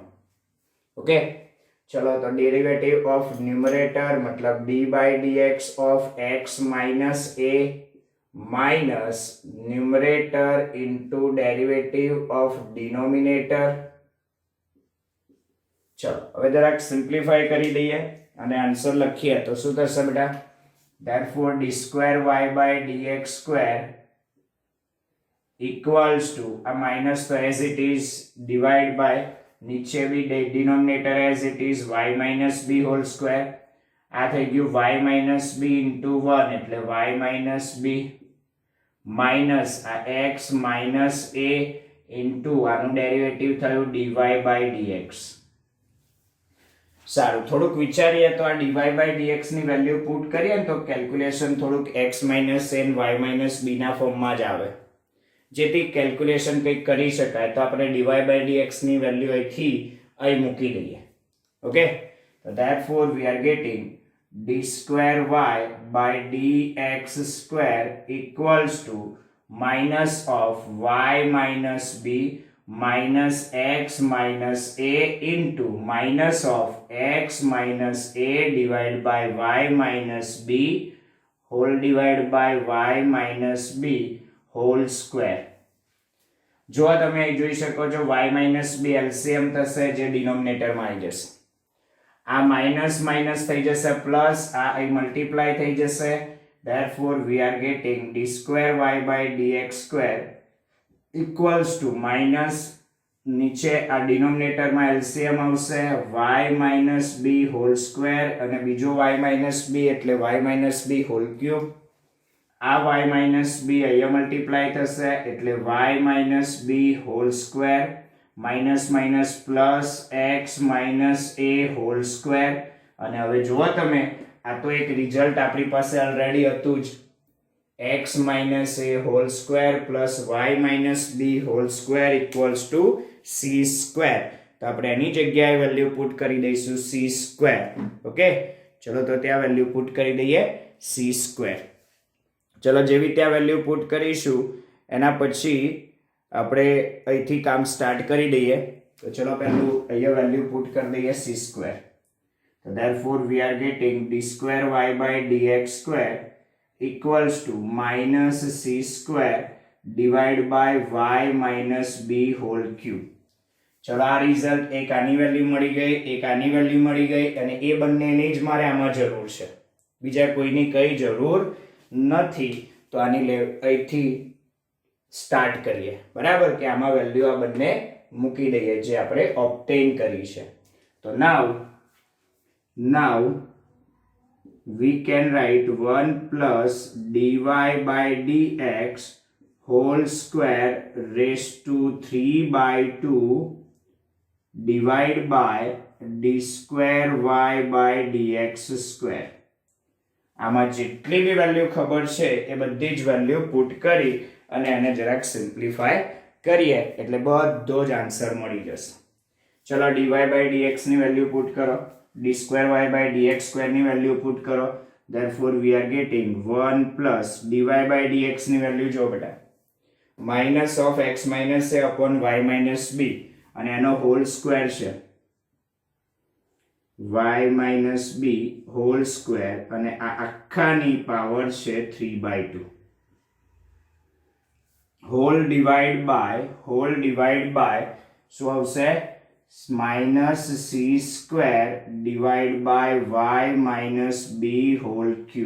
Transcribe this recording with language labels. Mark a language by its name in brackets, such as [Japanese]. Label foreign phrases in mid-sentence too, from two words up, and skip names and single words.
[English] ઓકે, [Gujarati] ચલો તો [English] derivative of numerator મતલબ d/dx of x minus a minus numerator into derivative of denominator. [Gujarati] ચલો હવે જરાક સિમ્પ્લિફાય કરી દઈએ અને આન્સર લખીએ તો શું થશે બેટા? [English] therefore d2y/dx² equals to, આ માઇનસ તો as it is divide by [Gujarati] નીચે બી [English] denominator as it is y minus b whole square. [Gujarati] આ થઈ ગયું [English] y minus b into 1 એટલે y minus b માઇનસ આ x minus a into [Gujarati] આનું ડેરિવેટિવ થયું [English] dy/dx. [Gujarati] સારું, થોડુંક વિચારીએ તો આ dy/dx ની [English] value put [Gujarati] કરીએ ને તો કેલ્ક્યુલેશન થોડુંક [English] x minus a and y minus b [Gujarati] ના ફોર્મમાં જ આવે, જેથી કેલ્ક્યુલેશન કંઈક કરી શકાય. તો આપણે dy/dx ની વેલ્યુ અહીંથી અહીં મૂકી દઈએ. [English] ઓકે, તો therefore we are getting d2y/dx² equals to minus of y minus b minus x minus a into minus of x minus a divided by y minus b whole divided by y minus b whole square. [Gujarati] જો તમે અહીં જોઈ શકો છો [English] y minus b LCM [Gujarati] થશે જે ડિનોમિનેટરમાં આવી જશે. આ માઇનસ માઇનસ થઈ જશે પ્લસ, આ અહીં મલ્ટીપ્લાય થઈ જશે. [English] therefore we are getting d2y/dx² equals to minus [Gujarati] નીચે આ ડિનોમિનેટરમાં LCM આવશે [English] y minus b whole square [Gujarati] અને બીજો [English] y minus b એટલે y minus b whole cube. આ y minus b [Gujarati] અહીંયા મલ્ટીપ્લાય થશે એટલે [English] y minus b whole square minus minus plus x minus a whole square. [Gujarati] અને હવે જુઓ તમે આ તો એક રિઝલ્ટ આપણી પાસે ઓલરેડી હતું જ, [English] x minus a whole square plus y minus b whole square equals to c square. [Gujarati] તો આપણે એની જગ્યાએ [English] value put [Gujarati] કરી દઈશું c square. ઓકે, ચલો તો ત્યાં [English] value put [Gujarati] કરી દઈએ c square. ચલો જેવી ત્યાં [English] value put [Gujarati] કરીશું એના પછી આપણે અહીંથી કામ સ્ટાર્ટ કરી દઈએ. તો ચલો પહેલું અહીંયા [English] value put [Gujarati] કરી દઈએ c square. [English] તો therefore we are getting d2y/dx² equals to minus c square divided by y minus b whole cube. [Gujarati] ચલો આ રિઝલ્ટ, એક આની વેલ્યુ મળી ગઈ, એક આની વેલ્યુ મળી ગઈ અને એ બંનેની જ મારે આમાં જરૂર છે, બીજા કોઈની કઈ જરૂર નથી. તો આની અહીંથી સ્ટાર્ટ કરીએ, બરાબર, કે આમાં વેલ્યુ આ બંને મૂકી દઈએ જે આપણે ઓબ્ટેન કરી છે. [English] તો નાવ we can write 1 plus dy/dx whole square raised to 3/2 divided by d2y/dx². [Gujarati] આમાં જેટલી બી વેલ્યુ ખબર છે એ બધી જ [English] value put [Gujarati] કરી અને એને જરાક સિમ્પ્લિફાય કરીએ એટલે બધો જ આન્સર મળી જશે. ચલો dy/dx ની [English] value put [Gujarati] કરો, d2y/dx² ની [English] value put [Gujarati] કરો. [English] therefore we are getting 1 plus dy/dx [Gujarati] ની વેલ્યુ જો બેટા [English] minus of x minus a upon y minus b [Gujarati] અને એનો [English] whole square છે y minus b whole square [Gujarati] અને આ આખાની પાવર છે [English] 3/2. whole divide by [Gujarati] શું આવશે [English] minus c square divide by y minus b whole cube.